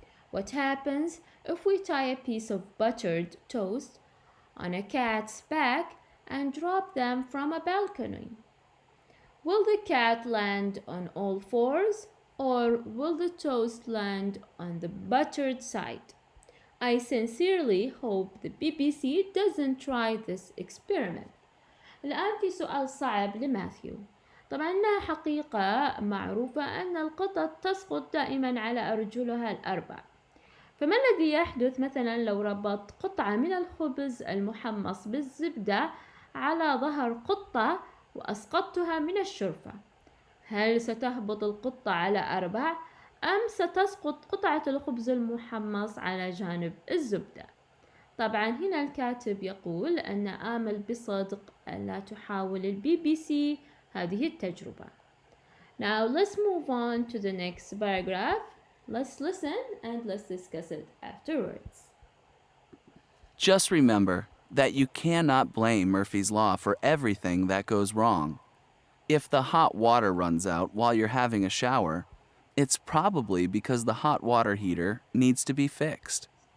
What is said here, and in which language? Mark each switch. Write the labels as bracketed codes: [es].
[en] What happens if we tie a piece of buttered toast on a cat's back and drop them from a balcony? Will the cat land on all 4s, or will the toast land on the buttered side? I sincerely hope the BBC doesn't try this experiment. [ar] الآن في سؤال صعب لماثيو. طبعا إنها حقيقة معروفة أن القطط تسقط دائما على أرجلها الأربع. فما الذي يحدث مثلا لو ربطت قطعة من الخبز المحمص بالزبدة على ظهر قطة وأسقطتها من الشرفة؟ هل ستهبط القطة على 4 أم ستسقط قطعة الخبز المحمص على جانب الزبدة؟ طبعا هنا الكاتب يقول أن آمل بصدق أن لا تحاول البي بي سي هذه التجربة. [en] Now let's move on to the next paragraph. Let's listen and let's discuss it afterwards. Just remember that you cannot blame Murphy's Law for everything that goes wrong. If the hot water runs out while you're having a shower, it's probably because the hot water heater needs to be fixed.